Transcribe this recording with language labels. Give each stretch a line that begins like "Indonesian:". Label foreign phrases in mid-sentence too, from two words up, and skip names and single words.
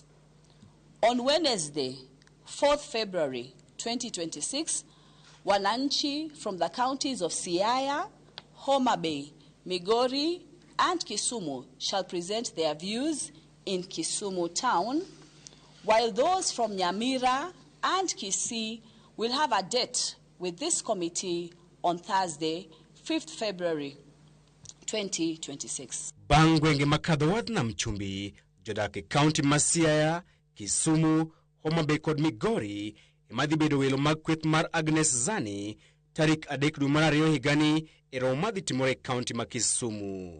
English: On Wednesday, 4th February 2026, Wananchi from the counties of Siaya, Homa Bay, Migori, and Kisumu shall present their views in Kisumu town, while those from Nyamira and Kisii will have a date with this committee on Thursday, 5th February 2026.
Luo (Kenya and Tanzania): Bang gwenge makadho wath nam chumbi, jodak e kaunti ma Siaya, Kisumu, Homa Bay kod Migori emadhi bedo welo mag kweth mar Agnes Zani tarik 3 dwe mar 2 higani e romo madhi timore e kaunti ma Kisumu.